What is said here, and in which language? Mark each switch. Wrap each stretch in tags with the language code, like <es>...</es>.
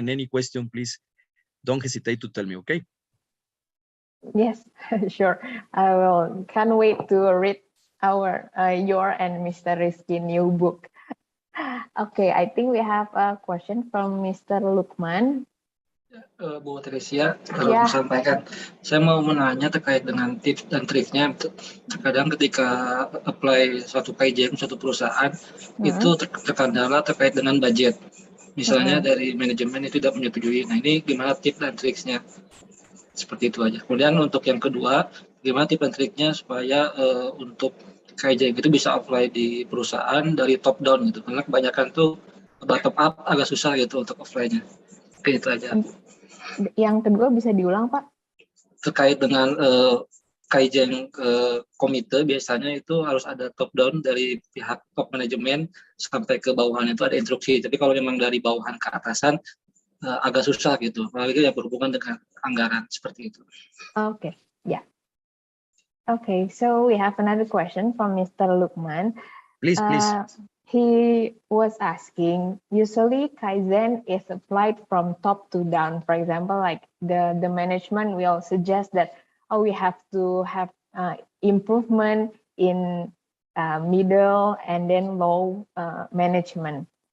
<en>And any question, please don't hesitate to tell me. Okay. Yes, sure. I will. Can't wait to read your and Mr. Rizky new book. Okay, I think we have a question from Mr. Lukman.</en> <id>Bu Teresia, Ya. sampaikan. Saya mau menanya terkait dengan tips dan triknya. Terkadang ketika apply suatu Kaizen, suatu perusahaan, itu terkendala terkait dengan budget. Misalnya dari manajemen itu tidak menyetujui. Nah, ini gimana tips dan triknya? Seperti itu aja. Kemudian untuk yang kedua, gimana tips dan triknya supaya untuk Kaizen itu bisa apply di perusahaan dari top down gitu. Karena kebanyakan tuh bottom up agak susah gitu untuk apply-nya. Oke, itu aja. Yang kedua bisa diulang, Pak? Terkait dengan Kaizen komite, biasanya itu harus ada top down dari pihak top manajemen sampai ke bawahan itu ada instruksi. Tapi kalau memang dari bawahan ke atasan agak susah gitu. Apalagi yang berhubungan dengan anggaran seperti itu.</id> <en>Okay, yeah. Okay, so we have another question from Mr. Lukman. Please. He was asking, usually Kaizen is applied from top to down. For example, like the management will suggest that, we have to have improvement in middle and then low management.</en>